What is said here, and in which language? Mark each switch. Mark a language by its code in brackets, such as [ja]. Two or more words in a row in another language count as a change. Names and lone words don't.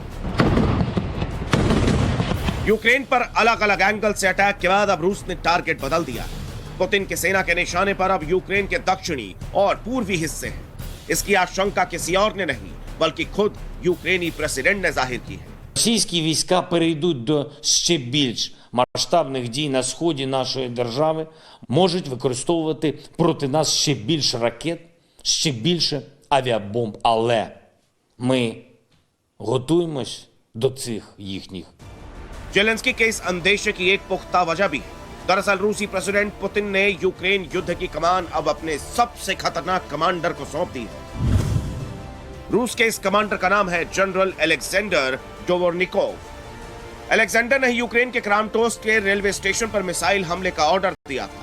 [hi] यूक्रेन पर अलग अलग एंगल से अटैक के बाद अब रूस ने टारगेट बदल दिया। पुतिन की सेना के निशाने पर अब यूक्रेन के दक्षिणी और पूर्वी हिस्से हैं। इसकी आशंका किसी और ने नहीं, बल्कि खुद यूक्रेनी प्रेसिडेंट ने जाहिर की है। [uk] Російські війська перейдуть до ще більш масштабних дій на сході нашої держави, можуть використовувати проти нас ще більше ракет, ще більше авіабомб. Але ми готуємось до цих їхніх. [hi] जेलेंस्की के इस अंदेशे की एक पुख्ता वजह भी है। दरअसल रूसी प्रेसिडेंट पुतिन ने यूक्रेन युद्ध की कमान अब अपने सबसे खतरनाक कमांडर को सौंप दी है। रूस के इस कमांडर का नाम है जनरल अलेक्जेंडर डोवोर्निकोव। अलेक्जेंडर ने यूक्रेन के क्रामाटोर्स्क के [en] railway station [hi] पर मिसाइल हमले का ऑर्डर दिया था।